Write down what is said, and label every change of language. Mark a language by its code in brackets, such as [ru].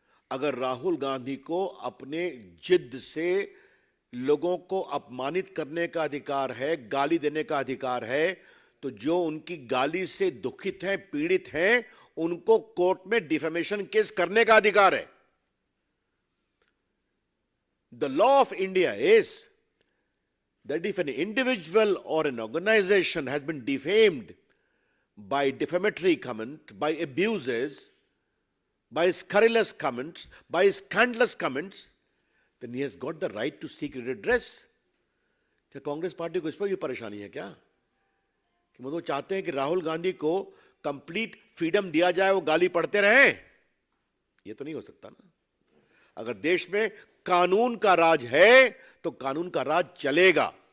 [hi] अगर राहुल गांधी को अपने जिद से लोगों को अपमानित करने का अधिकार है, गाली देने का अधिकार है, तो जो उनकी गाली से दुखित हैं, पीड़ित हैं, उनको कोर्ट में डिफेमेशन केस करने का अधिकार है। [en] The law of India is that if an individual or an organization has been defamed by defamatory comment, by abuses, by scurrilous comments, by scandalous comments, then he has got the right to seek redress. [hi] क्या Congress party को इस पर भी परेशानी है क्या कि वो चाहते हैं कि राहुल गांधी को कंप्लीट फ्रीडम दिया जाए, वो गाली पढ़ते रहें? ये तो नहीं हो सकता ना। अगर देश में कानून का राज है तो कानून का राज चलेगा।